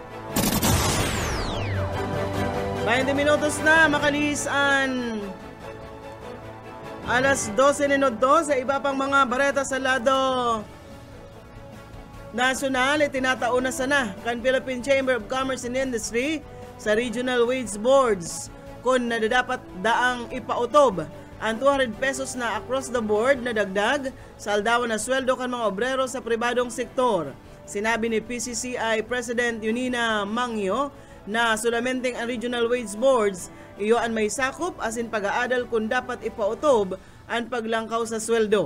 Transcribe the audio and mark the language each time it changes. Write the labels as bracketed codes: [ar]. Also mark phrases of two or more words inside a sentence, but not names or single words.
[bik] 20 minutos na makalis ang alas 12 ninodo sa iba pang mga bareta sa lado nasyonal. Itinataon na sana kan Philippine Chamber of Commerce and Industry sa Regional Wage Boards kung nadadapat daang ipautob ang 200 pesos na [en] across the board [bik] na dagdag sa aldawan na sweldo kan mga obrero sa pribadong sektor. Sinabi ni PCCI President Yunina Mangyo na sulamenting ang regional wage boards iyo ang may sakop asin pag-aadal kung dapat ipautob ang paglangkaw sa sweldo.